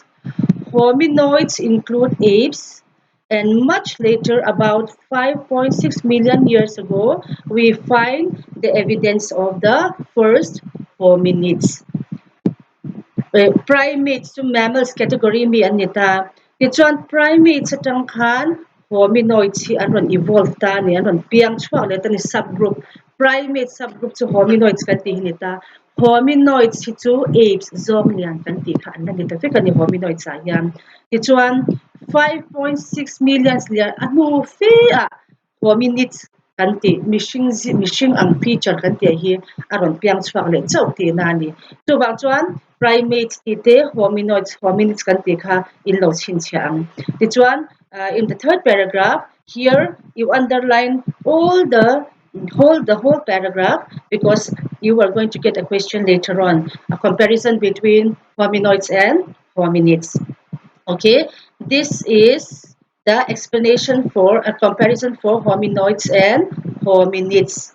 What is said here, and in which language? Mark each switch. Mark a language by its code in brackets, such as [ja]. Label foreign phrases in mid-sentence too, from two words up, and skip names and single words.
[en] Hominoids include apes, and much later, about 5.6 million years ago, we find the evidence of the first hominids. [lus] Primates to [en] mammals category [lus] mi anita. Tichuan primates atang khan hominoids hi anon evolve ta ni anon piang chhuak le ta ni subgroup. [en] Primate subgroup [lus] to hominoids kan ti hinita. Hominoids hi chu apes zong lian kan ti kha an ni ta fe kan ni hominoids a hian. Tichuan 5.6 million lian anu fe a hominids kan ti mishing ang feature kan ti hi aron piang chhuak le chau ti na ni. Tu bang chuan primates ti te hominids kan ti kha in lo chin chiang. Ti chuan [en] in the third paragraph here you underline the whole paragraph because you are going to get a question later on, a comparison between hominoids and hominids. Okay, this is the explanation for a comparison for hominoids and hominids.